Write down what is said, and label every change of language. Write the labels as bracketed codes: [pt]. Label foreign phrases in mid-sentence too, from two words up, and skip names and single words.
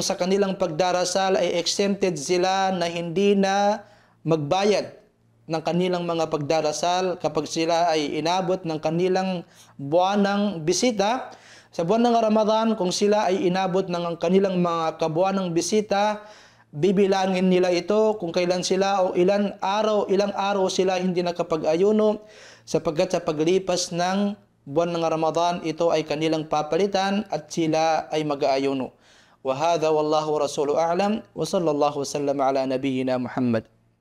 [tl] sa kanilang pagdarasal ay exempted sila na hindi na magbayad ng kanilang mga pagdarasal kapag sila ay inabot ng kanilang buwanang bisita, sa buwan ng Ramadan, kung sila ay inabot ng kanilang mga kabuwanang bisita, bibilangin nila ito kung kailan sila o ilang araw sila hindi nakapag-ayuno, sapagkat sa paglipas ng buwan ng Ramadan, ito ay kanilang papalitan at sila ay mag-aayuno. [ar] وهذا والله رسوله أعلم و صلى الله وسلم على نبينا محمد.